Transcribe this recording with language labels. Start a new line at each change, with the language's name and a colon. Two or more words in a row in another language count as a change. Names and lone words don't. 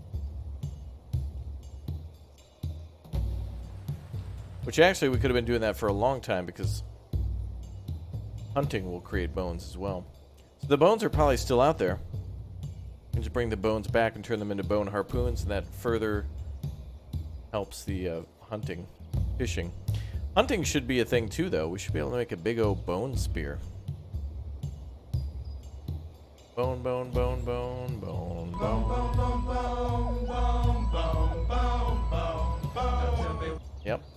English: Which actually, we could have been doing that for a long time because hunting will create bones as well. So the bones are probably still out there. You can just bring the bones back and turn them into bone harpoons, and that further helps the fishing. Hunting should be a thing too, though. We should be able to make a big old bone spear. Bone, bone, bone, bone, bone, bone. Yep.